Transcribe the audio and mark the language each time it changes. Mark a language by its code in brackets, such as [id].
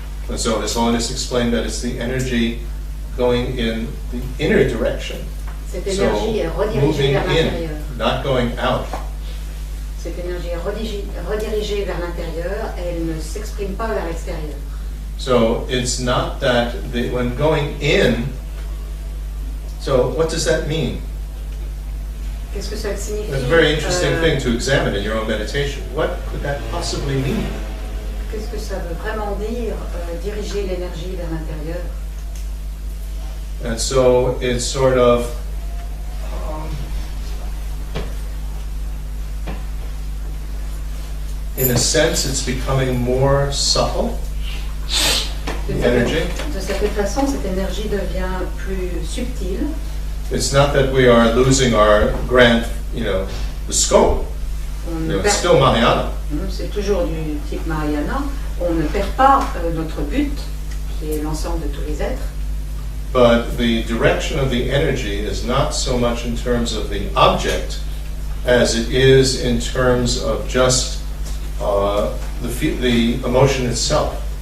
[en] And so His Holiness explained that it's the energy going in the inner direction. [fr] Cette [en] So [fr] énergie est redirigée [en] moving [fr] vers l'intérieur. [en] in, not going out. [fr] Cette énergie est redirigée vers l'intérieur et elle ne s'exprime pas vers l'extérieur. [en] So it's not that when going in, so what does that mean? [fr] Qu'est-ce que ça signifie? [en] That's a very interesting thing to examine in your own meditation. What could that possibly mean? [fr] Qu'est-ce que ça veut vraiment dire, diriger l'énergie vers l'intérieur? [en] And so it's sort of in a sense, it's becoming more subtle, the energy. [fr] De cette façon, cette énergie devient plus subtile. [en] It's not that we are losing our grand, the scope. It's still Mahayana. [fr] C'est toujours du type Mahayana. On ne perd pas notre but, qui est l'ensemble de tous les êtres. [en] But the direction of the energy is not so much in terms of the object as it is in terms of just the emotion itself.